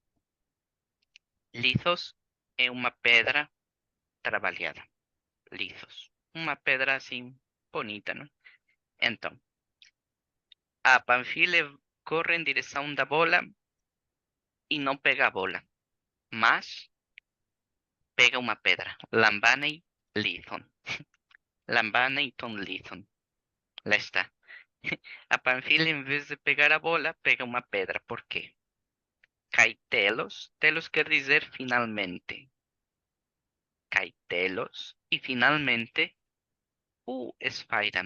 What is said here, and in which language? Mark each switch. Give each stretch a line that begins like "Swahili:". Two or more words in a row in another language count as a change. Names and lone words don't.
Portuguese: Lithos é uma pedra trabalhada. Lithos. Uma pedra assim bonita, não? Então, a Panfile corre em direção da bola e não pega a bola, mas pega uma pedra.
Greek: Λαμβάνει λίθον. Λαμβάνει τὸν λίθον.
Portuguese: Lá está. A Panfile, em vez de pegar a bola, pega uma pedra. Por quê?
Greek: Καὶ τέλος.
Portuguese: Telos quer dizer finalmente.
Greek: Καὶ τέλος.
Portuguese: E finalmente,
Greek: οὐ σφαῖραν.